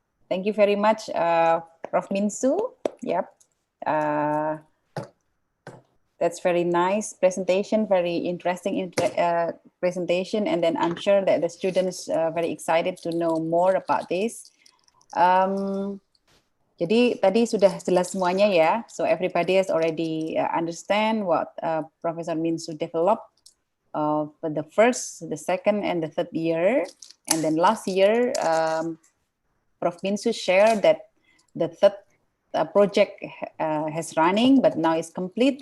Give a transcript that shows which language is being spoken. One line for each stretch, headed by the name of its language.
English: Thank you very much, Prof. Minsu. Yep. That's very nice presentation, very interesting presentation. And then I'm sure that the students are very excited to know more about this.
Indonesian: Jadi tadi sudah jelas semuanya ya.
English: So everybody has already understand what Professor Minsu developed for the first, the second, and the third year. And then last year, Prof. Minsu shared that the third project has running, but now it's complete.